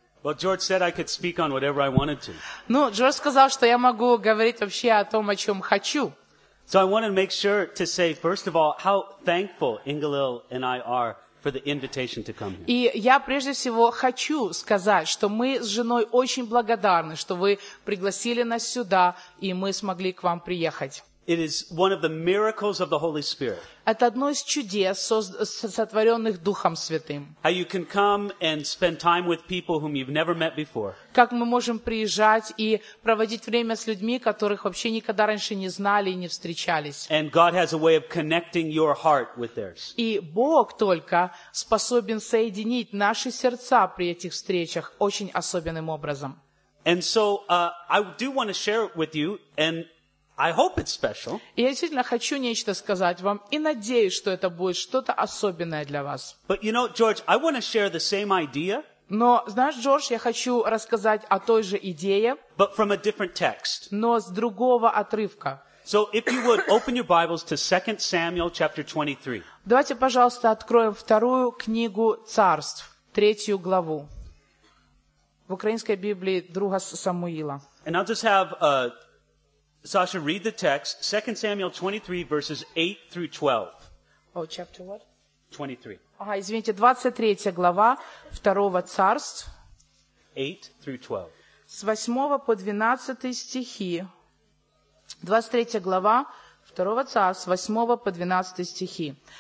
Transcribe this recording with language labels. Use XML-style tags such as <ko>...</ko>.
<en>Well, George said I could speak on whatever I wanted to.</en> <ru>Ну, Джордж сказал, что я могу говорить вообще о том, о чем хочу.</ru> <en>So I want to make sure to say, first of all, how thankful Ingalil and I are for the invitation to come here.</en> <ru>И я прежде всего хочу сказать, что мы с женой очень благодарны, что вы пригласили нас сюда, и мы смогли к вам приехать.</ru> <en>It is one of the miracles of the Holy Spirit.</en> <ru>Это одно из чудес, сотворенных Духом Святым.</ru> <en>How you can come and spend time with people whom you've never met before.</en> <ru>Как мы можем приезжать и проводить время с людьми, которых вообще никогда раньше не знали и не встречались.</ru> <en>And God has a way of connecting your heart with theirs.</en> <ru>И Бог только способен соединить наши сердца при этих встречах очень особенным образом.</ru> <en>And so I do want to share it with you and I hope it's special.</en> <ru>И я действительно хочу нечто сказать вам и надеюсь, что это будет что-то особенное для вас.</ru> <en>But you know, George, I want to share the same idea.</en> <ru>Но знаешь, Джордж, я хочу рассказать о той же идее.</ru> <en>But from a different text.</en> <ru>Но с другого отрывка.</ru> <en>So if you would open your Bibles to 2 Samuel chapter 23.</en> <ru>Давайте, пожалуйста, откроем вторую книгу Царств, третью главу. В украинской Библии Друга Самуила.</ru> <en>And I'll just have a Sasha, read the text, 2 Samuel 23, verses 8 through 12. Oh, chapter what? 23.</en> <ru>Ага, извините, 23 глава 2 Царств.</ru> <en>8 through 12.</en> <ru>С 8 по 12 стихи. 23 глава 2 Царств, 8 по 12 стихи.</ru>